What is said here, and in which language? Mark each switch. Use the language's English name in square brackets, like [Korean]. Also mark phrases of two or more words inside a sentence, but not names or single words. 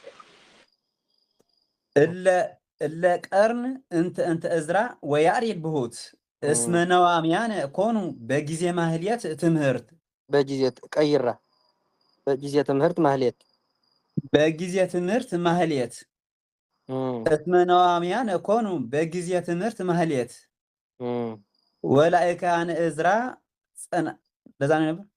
[Geez] እለ ቀርን እንተ እዝራ ወያሬድ ብሁት እስመ ነዋምያነ ኮኑ በጊዜ ማህሌት ትምህርት በጊዜ ቀይራ በጊዜ ትምህርት ማህሌት በጊዜ ትምህርት ማህሌት እስመ ነዋምያነ ኮኑ በጊዜ ትምህርት ማህሌት ወላእካነ እዝራ [Amharic] ለዛ ነው ነበር